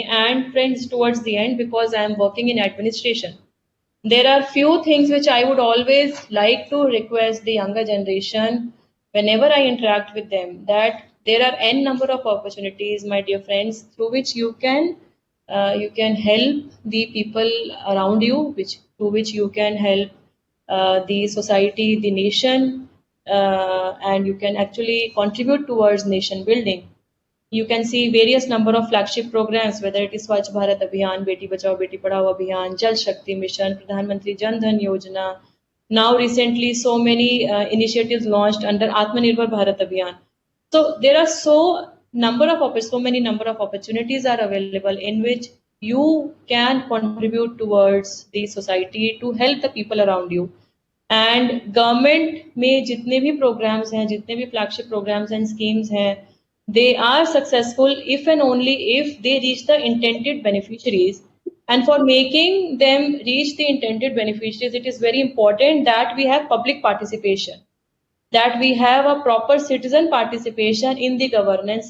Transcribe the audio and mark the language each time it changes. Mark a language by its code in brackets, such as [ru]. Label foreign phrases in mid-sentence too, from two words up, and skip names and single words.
[en] And friends, towards the end, because I am working in administration, there are few things which I would always like to request the younger generation whenever I interact with them, that there are n number of opportunities, my dear friends, through which you can help the people around you, which through which you can help the society, the nation, and you can actually contribute towards nation building. You can see various number of flagship programs, whether it is Swachh Bharat Abhiyan, Beti Bachao Beti Padhao Abhiyan, Jal Shakti Mission, Pradhan Mantri Jan Dhan Yojana. Now recently so many initiatives launched under Atmanirbhar Bharat Abhiyan. So there are so many number of opportunities are available in which you can contribute towards the society to help the people around you. and government [hi] में जितने भी प्रोग्राम्स हैं, जितने भी [en] flagship programs and schemes [hi] हैं, [en] they are successful if and only if they reach the intended beneficiaries. And for making them reach the intended beneficiaries, it is very important that we have public participation, that we have a proper citizen participation in the governance.